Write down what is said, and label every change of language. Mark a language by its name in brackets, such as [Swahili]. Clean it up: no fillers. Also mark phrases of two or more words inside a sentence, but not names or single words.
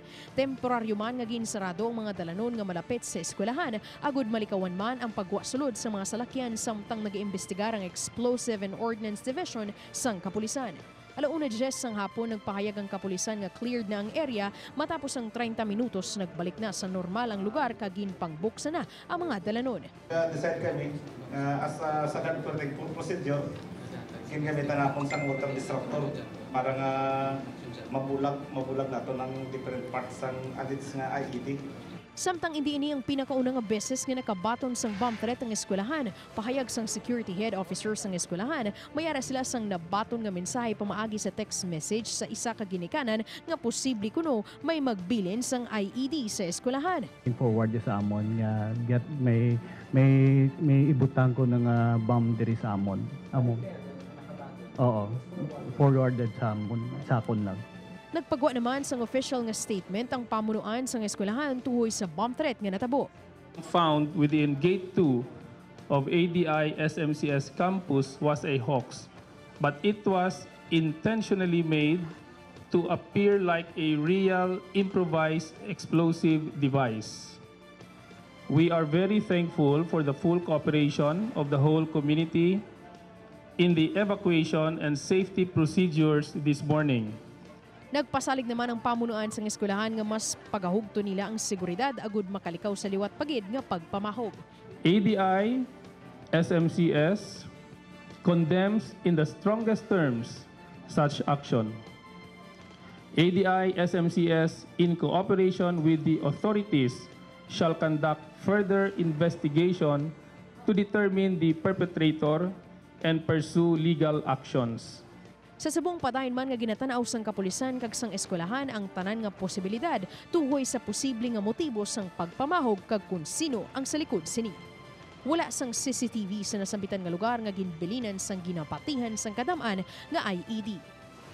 [Hiligaynon] Temporaryo man nga ginsarado ang mga dalanon nga malapit sa eskwelahan agud malikawan man ang pagwasulod sa mga salakyan samtang nag-iimbestigar ang Explosive and Ordnance Division sang kapulisan. Alauna 10 sang hapon nagpahayag ang kapulisan nga cleared na ang area matapos ang 30 minutos nagbalik na sa normal ang lugar kag ginpangbuksan na ang mga dalanon. Decide kami [English] as a second protective procedure [Hiligaynon] gingamitan napon sang [English] water disruptor [Hiligaynon] para nga mabulag nato ng [English] different parts [Hiligaynon] sang adits nga IED. Samtang hindi ini ang pinakaunang beses nga nakabaton sang [English] bomb threat [Hiligaynon] ang eskwelahan, pahayag sang security head officer sang eskwelahan, mayara sila sang nabaton nga mensahe pamaagi sa [English] text message [Hiligaynon] sa isa ka ginikanan nga posible kuno may magbilin sang IED sa eskwelahan. Forward sa amon nga may ibutang ko ng bomb diri sa amon. Oo. Forwarded sa amon, sakon lang. Nagpagwa naman sang official nga statement ang pamunuan sang eskwelahan tuhoy sa [English] bomb threat [Hiligaynon] nga natabo. [English] Found within Gate 2 of ADI SMCS campus was a hoax, but it was intentionally made to appear like a real improvised explosive device. We are very thankful for the full cooperation of the whole community in the evacuation and safety procedures this morning. [Hiligaynon] Nagpasalig naman ang pamunuan sang eskwelahan nga mas pagahugto nila ang seguridad agud makalikaw sa liwat pagid nga pagpamahog. [English] ADI SMCS condemns in the strongest terms such action. ADI SMCS in cooperation with the authorities shall conduct further investigation to determine the perpetrator and pursue legal actions. [Hiligaynon] Sa subong padayon man nga ginatanaw sang kapulisan kag sang eskwelahan ang tanan nga posibilidad tuhoy sa posible nga motibo sang pagpamahog kag kung sino ang sa likod sini. Wala sang CCTV sa nasambitan nga lugar nga ginbilinan sang ginapatihan sang kadaman nga IED.